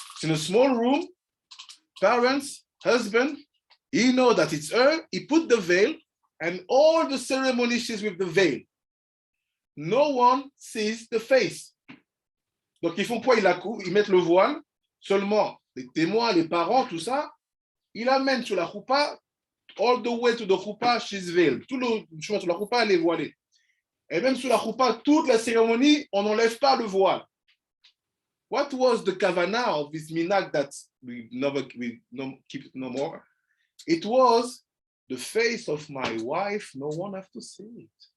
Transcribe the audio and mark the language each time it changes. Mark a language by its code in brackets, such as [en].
[fr] C'est [en] in a small room, parents, husband, he know that it's her, he put the veil, and all the ceremony is with the veil. No one sees the face. [fr] Donc ils font quoi? Ils mettent le voile, seulement les témoins, les parents, tout ça, ils amènent sur la choupa, [en] all the way to the choupa, she's veiled. [fr] Tout le chemin sur la choupa, elle est voilée. Et même sur la choupa, toute la cérémonie, on n'enlève pas le voile. [en] What was the kavana of this minhag that we keep it no more? It was the face of my wife, no one have to see it.